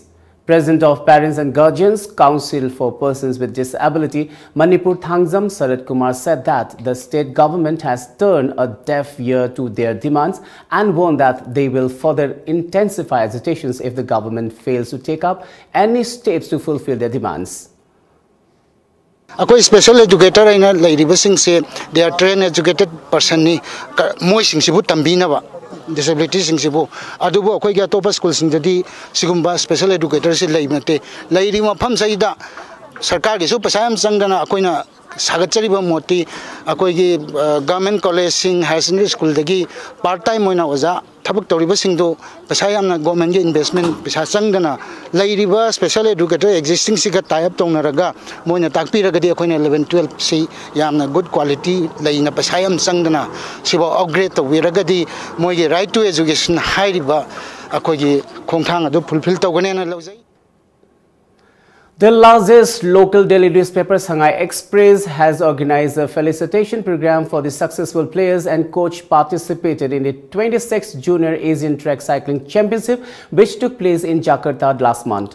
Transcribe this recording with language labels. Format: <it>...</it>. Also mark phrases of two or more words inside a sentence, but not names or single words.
<en>President of Parents and Guardians Council for Persons with Disability, Manipur Thangzam Sarat Kumar said that the state government has turned a deaf ear to their demands and warned that they will further intensify agitations if the government fails to take up any steps to fulfill their demands. A special educator in a lady say they are trained educated person</en> <mni>ni moising sibu tambina ba disability sing sibu adubo koi ga topa school sing jadi sigumba</mni> <en>special educator</en> <mni>si lai mate lady ma pham saida sarkar gi su pasayam sangdana akoina sagachari ba moti akoi gi</mni> <en>government college</en> <mni>sing</mni> <en>high secondary school</en> <mni>dagi</mni> <en>part time</en> <mni>moina oja thabak toriba sing do pasayam na government gi investment pisa sangdana lairiba</mni> <en>special educator existing</en> <mni>siga</mni> <en>tie up</en> <mni>tongnaraga moina takpi ragadi akoina 11 12 si yamna</mni> <en>good quality</en> <mni>laina pasayam sangdana siba upgrade to wiragadi moi gi</mni> <en>right to education</en> <mni>hairiba akoi gi khongthang adu fulfill togane na lojai.</mni> <en>The largest local daily newspaper, Shanghai Express, has organized a felicitation program for the successful players and coach participated in the 26th Junior Asian Track Cycling Championship, which took place in Jakarta last month.</en>